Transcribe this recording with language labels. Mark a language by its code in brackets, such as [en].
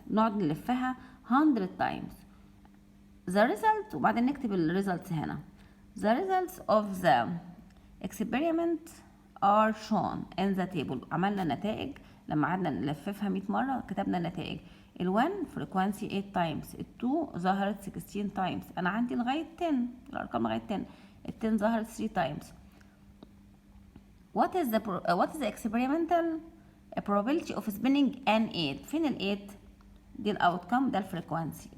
[ar] نقعد نلفها [en] 100 times. The result [ar] وبعدين نكتب ال results هنا. [en] The results of the experiment are shown in the table. [ar] عملنا نتائج لما قعدنا نلففها 100 مرة كتبنا نتائج. [en] ال 1 frequency 8 times. [ar] ال 2 ظهرت 16 times. أنا عندي لغاية 10 الأرقام لغاية 10. [en] ال 10 ظهرت 3 times. What is the experimental probability of spinning an 8? [ar] فين ال 8؟ دي ال outcome ده ال frequency.